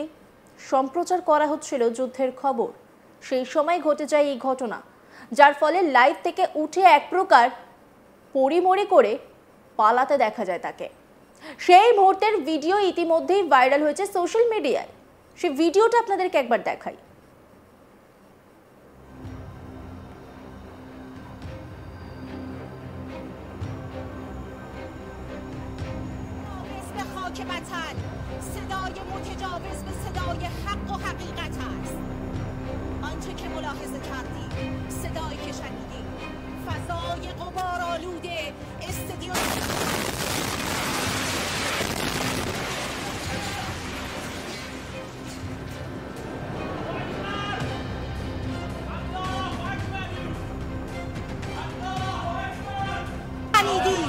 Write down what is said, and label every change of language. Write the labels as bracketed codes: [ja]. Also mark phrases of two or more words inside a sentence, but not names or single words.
[bn] সম্প্রচার করা হচ্ছিল যুদ্ধের খবর। সেই সময় ঘটে যায় এই ঘটনা, যার ফলে লাইভ থেকে উঠে এক প্রকার পরিমরি করে পালাতে দেখা যায় তাকে। সেই মুহূর্তের ভিডিও ইতিমধ্যেই ভাইরাল হয়েছে সোশ্যাল মিডিয়ায়। সেই ভিডিওটা আপনাদেরকে একবার দেখাই। [fa] صدای متجاوز به صدای حق و حقیقت است. آنچه که ملاحظه کردید، صدایی که شنیدید، فضای غبارآلوده استادیوم شنیدید.